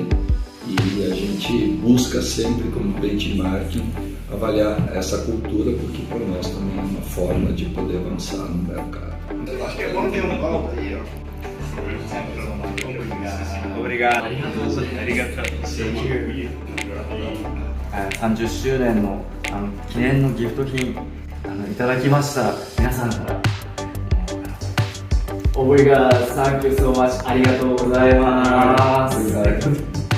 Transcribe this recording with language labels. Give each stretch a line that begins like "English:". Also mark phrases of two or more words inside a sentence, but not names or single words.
Portuguese: E a gente busca sempre como benchmarking avaliar essa cultura, porque para nós também é uma forma de poder avançar no mercado. Acho que é bom ter um copo aí, ó. Obrigado.
Japanese: 30 周年の記念のギフト品いただきました。皆さんからオブリガード、
English: thank you so much,
Japanese: ありがとうございます。